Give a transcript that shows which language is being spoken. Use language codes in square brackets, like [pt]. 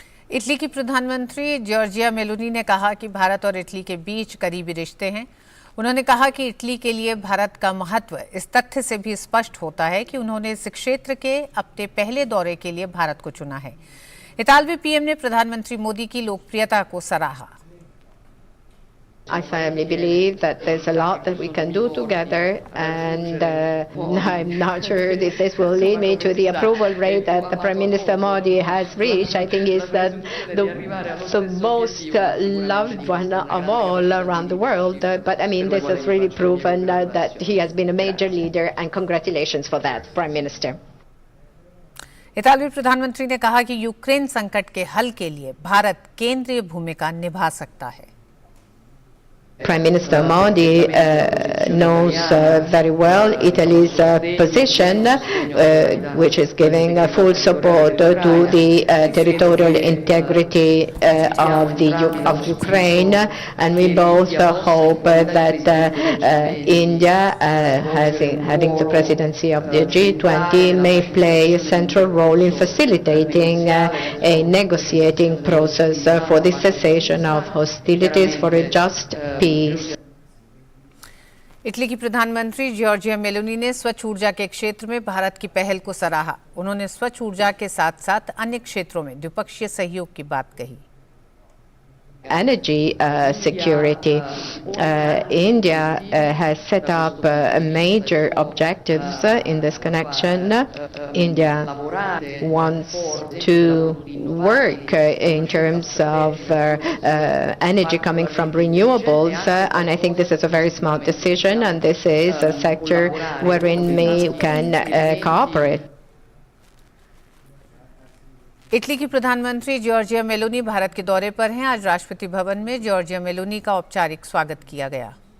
[hi] Italy की प्रधानमंत्री Giorgia Meloni ने कहा कि भारत और इटली के बीच करीबी रिश्ते हैं। उन्होंने कहा कि इटली के लिए भारत का महत्व इस तथ्य से भी स्पष्ट होता है कि उन्होंने इस क्षेत्र के अपने पहले दौरे के लिए भारत को चुना है। इतालवी पीएम ने प्रधानमंत्री मोदी की लोकप्रियता को सराहा। [en] I firmly believe that there's a lot that we can do together, and I'm not sure if this will lead me to the approval rate that the Prime Minister Modi has reached. I think he's the most loved one of all around the world. But I mean, this has really proven that he has been a major leader, and congratulations for that, Prime Minister. [hi] इतालवी प्रधानमंत्री ने कहा कि Ukraine संकट के हल के लिए भारत केंद्रीय भूमिका निभा सकता है। [en] Prime Minister Modi knows very well Italy's position, which is giving full support to the territorial integrity of Ukraine, and we both hope that India, having the presidency of the G20, may play a central role in facilitating a negotiating process for the cessation of hostilities for a just peace. [hi] Italy की प्रधानमंत्री Giorgia Meloni ने स्वच्छ ऊर्जा के क्षेत्र में भारत की पहल को सराहा। उन्होंने स्वच्छ ऊर्जा के साथ साथ अन्य क्षेत्रों में द्विपक्षीय सहयोग की बात कही। [en] energy security. India has set up major objectives in this connection. India wants to work in terms of energy coming from renewables, and I think this is a very smart decision, and this is a sector wherein we can cooperate. [hi] Italy की प्रधानमंत्री Giorgia Meloni Bharat के दौरे पर हैं। आज राष्ट्रपति भवन में Giorgia Meloni का औपचारिक स्वागत किया गया।